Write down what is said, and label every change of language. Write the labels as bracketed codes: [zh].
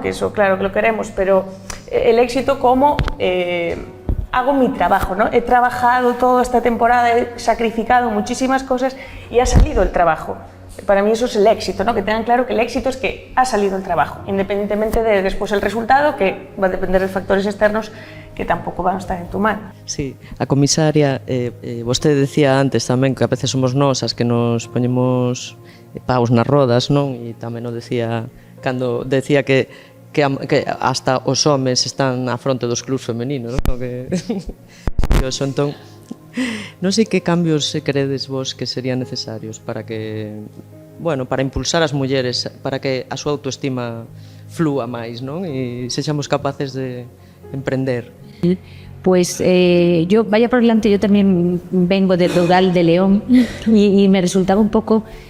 [es] Que eso claro que lo queremos, pero el éxito como hago mi trabajo, ¿no? He trabajado toda esta temporada, he sacrificado muchísimas cosas y ha salido el trabajo. Para mí eso es el éxito, ¿no? Que tengan claro que el éxito es que ha salido el trabajo, independientemente de después el resultado, que va a depender de factores externos que tampouco van a estar en tu mano. [gl] Sí, a comisaria, vostede decía antes tamén que a veces somos nós as que nos poñemos paus nas rodas, non? E tamén o decía cando decía que hasta os homes están á fronte dos clubs femeninos, non? Que eso, entón, non sei que cambios credes vos que serían necesarios para que, bueno, para impulsar as mulleres, para que a súa autoestima flúa máis, non? E sexamos capaces de emprender. [es] Pues yo, vaya por delante, yo también vengo del rural de León y me resultaba un poco